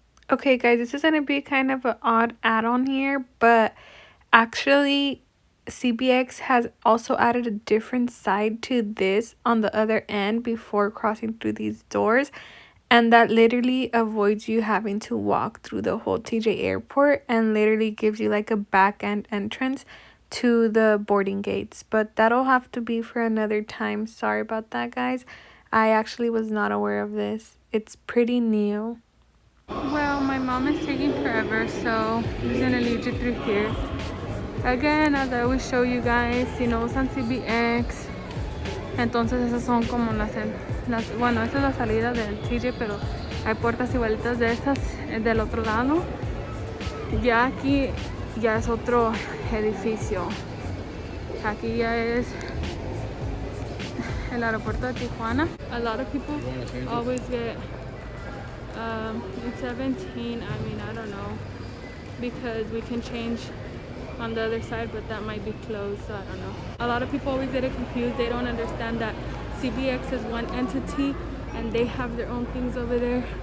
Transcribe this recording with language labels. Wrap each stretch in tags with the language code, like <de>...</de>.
<en>Okay guys, this is gonna be kind of an odd add-on here, but actually CBX has also added a different side to this on the other end before crossing through these doors, and that literally avoids you having to walk through the whole TJ airport and literally gives you like a back end entrance to the boarding gates. But that'll have to be for another time. Sorry about that, guys. I actually was not aware of this. It's pretty new. Well, my mom is taking forever, so I'm just gonna lead you through here. Again, as I always show you guys,</en> <es>si no usan CBX, entonces esas son como bueno, esta es la salida del TJ, pero hay puertas igualitas de estas del otro lado. Ya aquí ya es otro edificio. Aquí ya es el aeropuerto de Tijuana.</es> <en>A lot of people always get in 17. I mean, I don't know, because we can change on the other side, but that might be closed, so I don't know. A lot of people always get it confused. They don't understand that CBX is one entity and they have their own things over there.</en>